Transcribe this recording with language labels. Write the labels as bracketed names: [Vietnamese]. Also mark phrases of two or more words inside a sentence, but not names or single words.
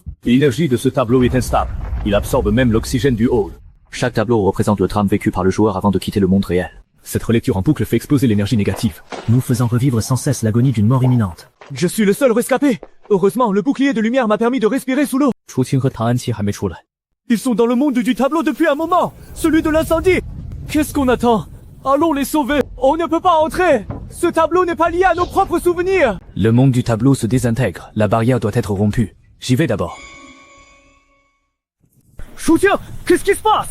[French] L'énergie de ce tableau est instable. Il absorbe même l'oxygène du hall. Chaque tableau représente le drame vécu par le joueur avant de quitter le monde réel. Cette relecture en boucle fait exploser l'énergie négative, nous faisant revivre sans cesse l'agonie d'une mort imminente. Je suis le seul rescapé. Heureusement, le bouclier de lumière m'a permis de respirer sous l'eau. [Chinese] Chuqing et Tang Anqi还没出来. [French] Ils sont dans le monde du tableau depuis un moment, celui de l'incendie. Qu'est-ce qu'on attend? Allons les sauver. On ne peut pas entrer. Ce tableau n'est pas lié à nos propres souvenirs. Le monde du tableau se désintègre. La barrière doit être rompue. J'y vais d'abord. Chuqing, qu'est-ce qui se passe?